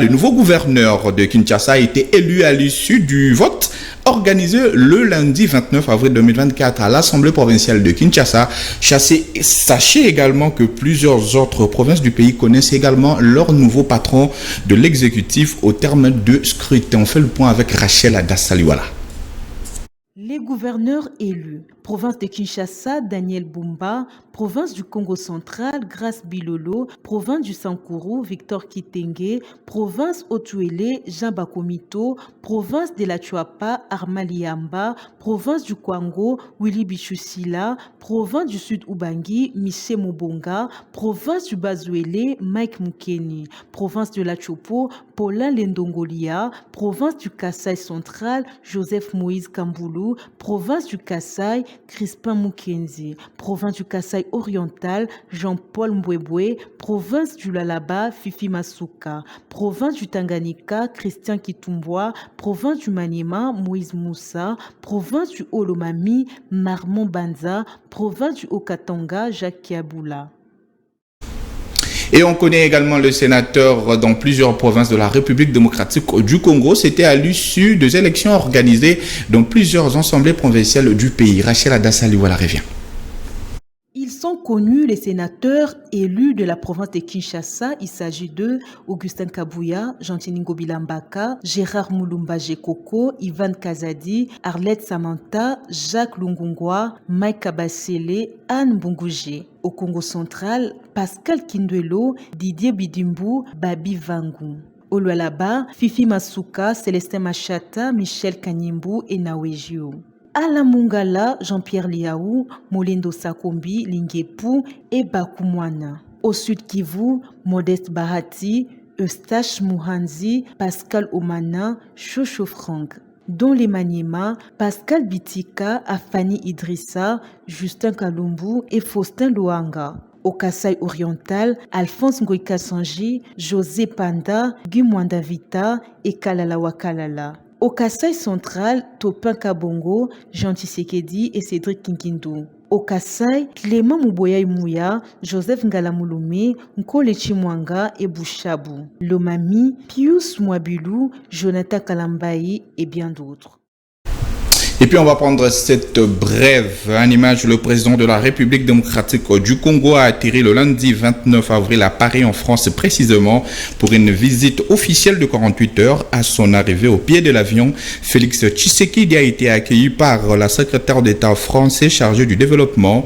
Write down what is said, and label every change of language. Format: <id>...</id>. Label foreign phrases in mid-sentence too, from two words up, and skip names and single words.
<fr>Le nouveau gouverneur de Kinshasa a été élu à l'issue du vote organisé le lundi 29 avril 2024 à l'Assemblée provinciale de Kinshasa. Sachez également que plusieurs autres provinces du pays connaissent également leur nouveau patron de l'exécutif au terme de scrutin. On fait le point avec Rachel Adassaliwala. Les gouverneurs élus. Province de Kinshasa, Daniel Bumba. Province du Congo central, Grace Bilolo. Province du Sankuru, Victor Kitenge. Province Otuele, Jean Bakomito. Province de la Chuapa, Armaliamba. Province du Kwango, Willy Bichusila. Province du Sud Ubangi, Miché Mobonga. Province du Bazuele, Mike Mukeni. Province de la Chopo, Paulin Lendongolia. Province du Kassai central, Joseph Moïse Kamboulou. Province du Kassai, Crispin Mukenzi. Province du Kassai oriental, Jean-Paul Mbwebwe. Province du Lalaba, Fifi Masuka. Province du Tanganyika, Christian Kitumbwa. Province du Maniema, Moïse Moussa. Province du Olomami, Marmon Banza. Province du Okatanga, Jacques Kiaboula. Et on connaît également le sénateur dans plusieurs provinces de la République démocratique du Congo. C'était à l'issue des élections organisées dans plusieurs assemblées provinciales du pays. Rachel Adassaliwala revient. Ils sont connus, les sénateurs élus de la province de Kinshasa. Il s'agit de Augustin Kabouya, Jantini Ngobila Mbaka, Gérard Moulumba Jekoko, Ivan Kazadi, Arlette Samantha, Jacques Lungungwa, Mike Kabasele, Anne Bungouje. Au Congo central, Pascal Kindwelo, Didier Bidimbu, Babi Vangu. Au Lualaba, Fifi Masuka, Célestin Machata, Michel Kanyimbu et Nawejio. À la Mungala, Jean-Pierre Liaou, Molindo Sakombi, Lingepu et Bakumwana. Au Sud Kivu, Modeste Bahati, Eustache Mouhanzi, Pascal Omana, Chocho Franck. Dans les Maniema, Pascal Bitika, Afani Idrissa, Justin Kalumbu et Faustin Luanga. Au Kassai oriental, Alphonse Ngoïka Sanji, José Panda, Guy Mwandavita et Kalala Wakalala. Au Kassai central, Topin Kabongo, Jean Tshisekedi et Cédric Kinkindu. Au Kassai, Clément Mouboya Mouya, Joseph Ngalamouloumé, Nkole Chimwanga et Bouchabou. Lomami, Pius Mwabilou, Jonathan Kalambayi et bien d'autres. Et puis on va prendre cette brève en image. Le président de la République démocratique du Congo a atterri le lundi 29 avril à Paris en France précisément pour une visite officielle de 48 heures. À son arrivée au pied de l'avion, Félix Tshisekedi a été accueilli par la secrétaire d'État français chargée du développement.</fr>